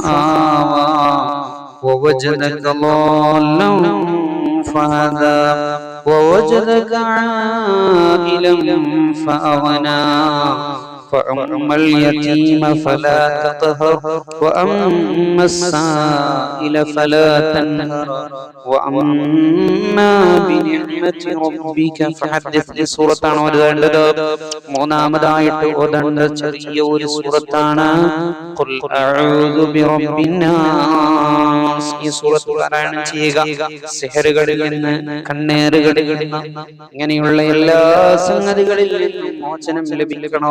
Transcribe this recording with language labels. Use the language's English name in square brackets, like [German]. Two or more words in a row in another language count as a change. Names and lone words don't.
[Arabic] فآوى ووجدك ضالا فهدى ووجدك عائلا فأغنى فأما اليتيم فلا تقهر وأما السائل فلا تنهر وأما بنعمة ربك فحدث. [Malayalam] ഈ സൂറത്താണ് ഓതേണ്ടത്. മൂന്നാമതായിട്ട് ഓതേണ്ട ചെറിയ ഒരു സൂറത്താണ് [Arabic] قل أعوذ برب الناس. [Malayalam] ഈ സൂറത്ത് പാരായണം ചെയ്യുക. സിഹറുകളിൽ നിന്ന്, കണ്ണേറുകളിൽ നിന്ന്, ഇങ്ങനെയുള്ള എല്ലാ സംഗതികളിൽ നിന്നും മോചനം ലഭിക്കണോ.